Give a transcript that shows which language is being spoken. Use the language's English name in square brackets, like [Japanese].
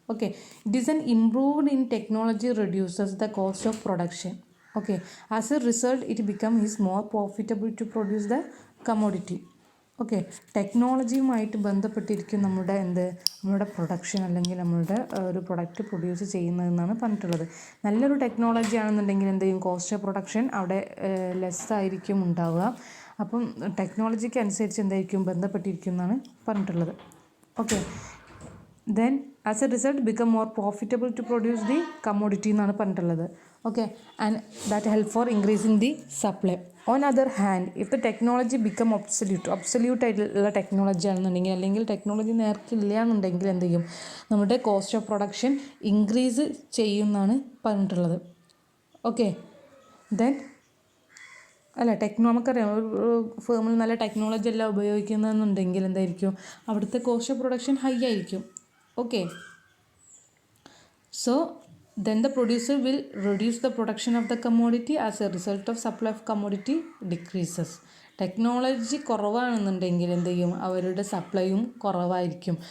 [English] Okay, it is an improved in technology reduces the cost of production. Okay, as a result it becomes more profitable to produce the commodity. [Malayalam] Okay, ടെക്നോളജിയുമായിട്ട് ബന്ധപ്പെട്ടിരിക്കും നമ്മുടെ production അല്ലെങ്കിൽ നമ്മളുടെ ഒരു product produce ചെയ്യുന്നതെന്നാണ് പറഞ്ഞിട്ടുള്ളത്. നല്ലൊരു technology ആണെന്നുണ്ടെങ്കിൽ എന്ത് ചെയ്യും, cost of production അവിടെ ലെസ് ആയിരിക്കും ഉണ്ടാവുക. അപ്പം ടെക്നോളജിക്ക് അനുസരിച്ച് എന്തായിരിക്കും ബന്ധപ്പെട്ടിരിക്കും എന്നാണ് പറഞ്ഞിട്ടുള്ളത്. [English] okay, then as a result become more profitable to produce the commodity [Malayalam] എന്നാണ് പറഞ്ഞിട്ടുള്ളത്. Okay, [English] And that help for increasing the supply. On other hand if the technology become obsolete [Malayalam] ആയിട്ടുള്ള ടെക്നോളജി ആണെന്നുണ്ടെങ്കിൽ, അല്ലെങ്കിൽ ടെക്നോളജി നേർക്കില്ല എന്നുണ്ടെങ്കിൽ എന്ത് ചെയ്യും, നമ്മുടെ കോസ്റ്റ് ഓഫ് പ്രൊഡക്ഷൻ ഇൻക്രീസ് ചെയ്യുമെന്നാണ് പറഞ്ഞിട്ടുള്ളത്. ഓക്കെ, ദെൻ നമുക്കറിയാം ഒരു ഫേമിൽ നല്ല ടെക്നോളജി എല്ലാം ഉപയോഗിക്കുന്നതെന്നുണ്ടെങ്കിൽ എന്തായിരിക്കും, അവിടുത്തെ കോസ്റ്റ് ഓഫ് പ്രൊഡക്ഷൻ ഹൈ ആയിരിക്കും. Okay, so [English] then the producer will reduce the production of the commodity. As a result of supply of commodity decreases. [Malayalam] Technology കുറവാണെന്നുണ്ടെങ്കിൽ എന്ത് ചെയ്യും, അവരുടെ സപ്ലൈയും കുറവായിരിക്കും.